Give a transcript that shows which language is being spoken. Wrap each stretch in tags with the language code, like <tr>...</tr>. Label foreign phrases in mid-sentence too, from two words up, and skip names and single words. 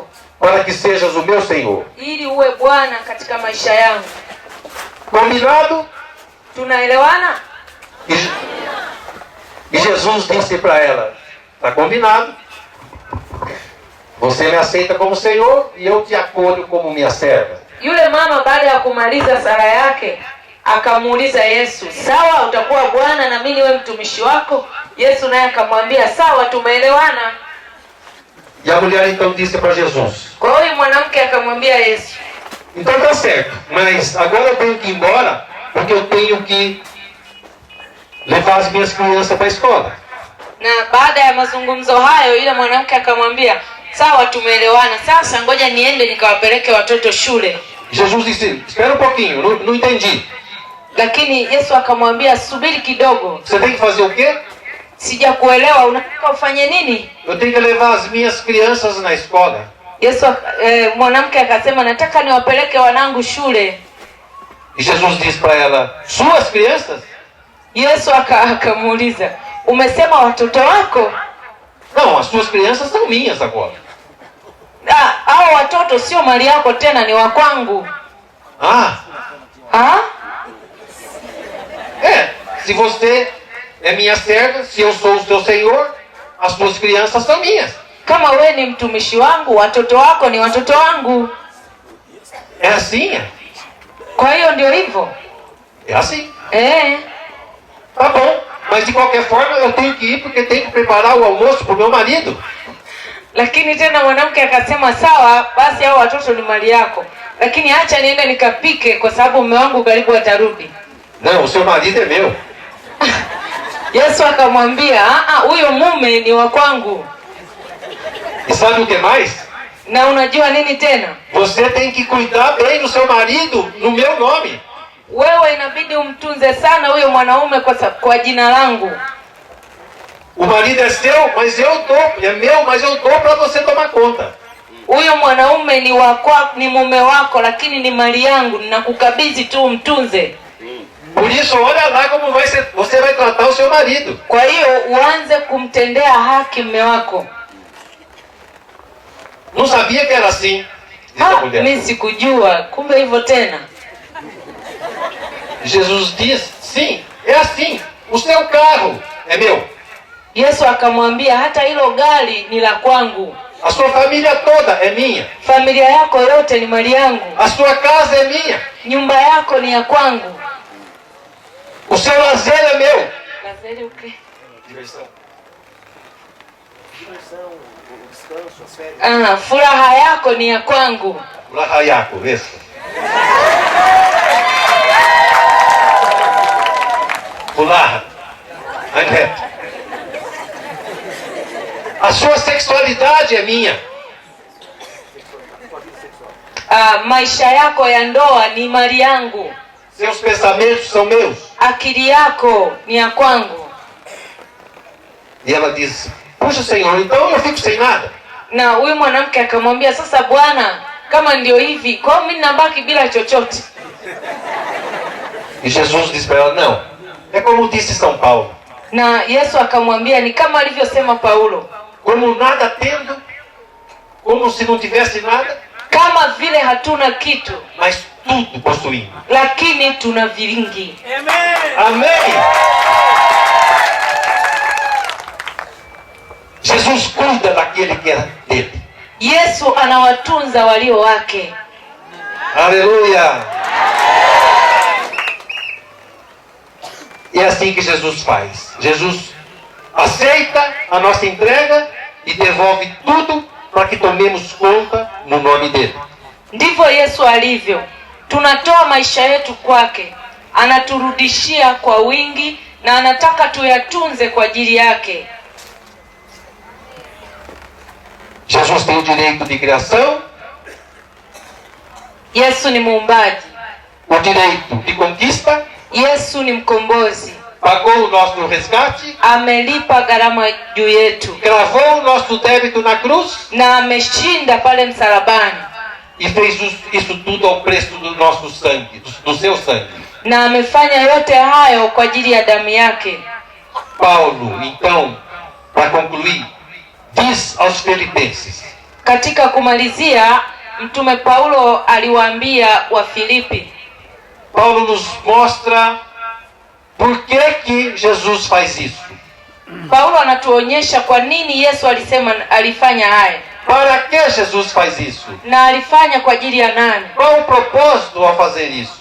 <pt>para que sejas o meu Senhor.</pt> <sw>ili uwe Bwana katika maisha yangu.</sw> <pt>Combinado?</pt> <sw>Tunaelewana?</sw> <pt>E Jesus disse para ela, está combinado. Você me aceita como Senhor e eu te acolho como minha serva.</pt> <sw>Yule mama baada ya kumaliza sala yake akamuuliza Yesu, sawa, utakuwa Bwana na mimi niwe mtumishi wako? Yesu naye akamwambia, sawa, tumeelewana.</sw> <pt>E a mulher então disse para Jesus,</pt> <sw>Kwa hiyo mwanamke akamwambia Yesu,</sw> <pt>então tá certo, mas agora eu tenho que ir embora porque eu tenho que levar as minhas crianças para a escola.</pt> <sw>na baada ya mazungumzo hayo yule mwanamke akamwambia, sawa, tumeelewana, sasa ngoja niende nikawapeleke watoto shule.</sw> <pt>Jesus disse, espera um pouquinho, não entendi.</pt> <sw>Lakini Yesu akamwambia, subiri kidogo,</sw> <pt>Você tem que fazer o quê?</pt> <sw>sijakuelewa, unataka ufanye nini?</sw> <pt>Eu tenho que levar as minhas crianças na escola.</pt> <sw>Yesu mwanamke akasema, nataka niwapeleke wanangu shule.</sw> <pt>E Jesus disse para ela, suas crianças?</pt> <sw>Yesu akamuuliza, umesema watoto wako?</sw> <pt>Não, as suas crianças são minhas agora.</pt> <sw>Hao watoto sio mali yako tena, ni wa kwangu. Ah, Ha?</sw> <pt>se você é minha serva, se eu sou o seu senhor, as tuas crianças são minhas.</pt> <sw>Kama we ni mtumishi wangu, watoto wako ni watoto wangu.</sw> <pt>É assim?</pt> <sw>Kwa hiyo ndio hivyo.</sw> <pt>É assim. Tá bom, mas de qualquer forma eu tenho que ir porque tenho que preparar o almoço para o meu marido.</pt> <sw>Lakini tena mwanamke akasema sawa, basi hao watoto ni mali yako, lakini acha niende nikapike kwa sababu mume wangu karibu atarudi.</sw> <pt>Não, o seu marido é meu.</pt> <sw>Yesu akamwambia, huyo mume ni wa kwangu.</sw> <pt>E sabe o que mais?</pt> <sw>Na unajua nini tena?</sw> <pt>Você tem que cuidar bem do seu marido no meu nome.</pt> <sw>Wewe inabidi umtunze sana huyo mwanaume kwa jina langu.</sw> <pt>O marido é seu, mas eu dou, é meu, mas eu dou para você tomar conta.</pt> <sw>Huyo mwanaume ni mume wako, lakini ni mali yangu, ninakukabidhi tu umtunze.</sw> <pt>Por isso, olha lá como você vai tratar o seu marido.</pt> <sw>Kwa hiyo uanze kumtendea haki mume wako.</sw> <pt>Não sabia que era assim.</pt> <sw>Mimi sikujua, kumbe hivyo tena.</sw> <pt>Jesus diz, sim, é assim. O seu carro é meu.</pt> <sw>Yesu akamwambia hata hilo gari ni la kwangu.</sw> <pt>A sua família toda é minha.</pt> <sw>Familia yako yote ni mali yangu.</sw> <pt>A sua casa é minha.</pt> <sw>Nyumba yako ni ya kwangu.</sw> <pt>O seu lazer é meu. Lazer o quê? Diversão. Descanso, as férias.</pt> <sw>Furaha yako ni ya kwangu. Furaha yako,</sw> <pt>isso. Furaha. Reto. A sua sexualidade é minha.</pt> <sw>Maisha yako ya ndoa ni mali yangu.</sw> <pt>Seus pensamentos são meus.</pt> <sw>Akili yako ni ya kwangu.</sw> <pt>E ela diz, puxa Senhor, então eu fico sem nada.</pt> <sw>Na huyu mwanamke akamwambia, sasa Bwana, kama ndio hivi, kwa mimi nabaki bila chochote.</sw> <pt>E Jesus diz para ela, não. É como disse São Paulo.</pt> <sw>Na Yesu akamwambia ni kama alivyosema Paulo.</sw> <pt>Como nada tendo, como se não tivesse nada.</pt> <sw>Kama vile hatuna kitu,</sw> <pt>mas tudo possuindo.</pt> <sw>Lakini tuna vingi.</sw> <pt>Amém. Jesus cuida daquele que é dele.</pt> <sw>Yesu anawatunza walio wake.</sw> <pt>Aleluia. E é assim que Jesus faz. Jesus aceita a nossa entrega e devolve tudo para que tomemos conta no nome dele.</pt> <sw>Ndivyo Yesu alivyo. Tunatoa maisha yetu kwake, anaturudishia kwa wingi na anataka tuyatunze kwa ajili yake.</sw> <pt>Jesus tem o direito de criação.</pt> <sw>Yesu ni muumbaji.</sw> <pt>O direito de conquista.</pt> <sw>Yesu ni mkombozi.</sw> <pt>Pagou o nosso resgate.</pt> <sw>Amelipa gharama juu yetu.</sw> <pt>Gravou o nosso débito na cruz.</pt> <sw>Na ameshinda pale msalabani.</sw> <pt>E fez isso tudo ao preço do nosso sangue, do seu sangue.</pt> <sw>Na amefanya yote hayo kwa ajili ya damu yake.</sw> <pt>Paulo, então, para concluir, diz aos Filipenses.</pt> <sw>Katika kumalizia, mtume Paulo aliwaambia wa Filipi.</sw> <pt>Paulo nos mostra por que Jesus faz isso.</pt> <sw>Paulo anatuonyesha kwa nini Yesu alifanya haya.</sw> <pt>Para que Jesus faz isso?</pt> <sw>Na alifanya kwa ajili ya nani?</sw> <pt>Qual o propósito ao fazer isso?</pt>